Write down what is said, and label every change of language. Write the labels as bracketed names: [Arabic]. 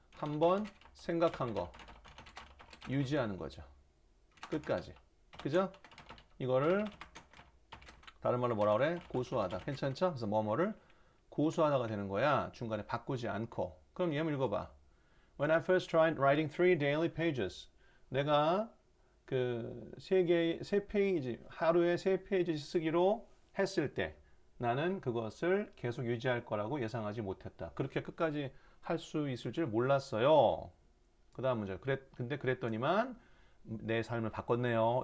[Korean] 한번 생각한 거 유지하는 거죠. 끝까지. 그죠? 이거를 다른 말로 뭐라 그래? 고수하다. 괜찮죠? 그래서 뭐뭐를 고수하다가 되는 거야. 중간에 바꾸지 않고. 그럼 얘 한번 읽어봐. [English] When I first tried writing 3 daily pages. [Korean] 내가 그 세 페이지, 하루에 3페이지 쓰기로 했을 때 나는 그것을 계속 유지할 거라고 예상하지 못했다. 그렇게 끝까지 할 수 있을 줄 몰랐어요. 그 다음 문제. 근데 그랬더니만 내 삶을 바꿨네요.